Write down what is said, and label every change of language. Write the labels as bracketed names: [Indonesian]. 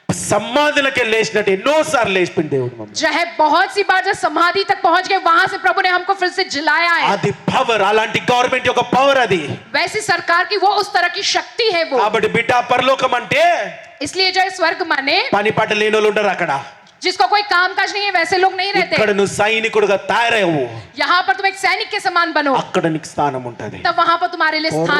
[Telugu] సమాధిలోకి లేచినట్టు ఎన్నోసార్లు లేచిపోయింది దేవుడు మమ్మల్ని. [Hindi] जो है बहुत सी बार जब समाधि तक पहुंच गए वहां से प्रभु ने हमको फिर से जिलाया है। [Telugu] అది పవర్, అలాంటి గవర్నమెంట్ యొక్క పవర్ అది. [Hindi] वैसी सरकार की वो उस तरह की शक्ति है वो। [Telugu] కాబట్టి బిడ్డ పరలోకం అంటే [Hindi] इसलिए जो है स्वर्ग माने [Telugu] పని పాట లేని వాళ్ళు ఉండరు అక్కడ. [Hindi] जिसको कोई काम काज नहीं है वैसे लोग नहीं [Telugu] ఇక్కడ [Hindi] रहते। [Telugu] నువ్వు సైనికుడుగా తయారయ్యావు, [Hindi] यहाँ पर तुम एक सैनिक के समान बनो, [Telugu] అక్కడ నీకు స్థానం ఉంటది. [Hindi] तब वहां पर तुम्हारे लिए स्थान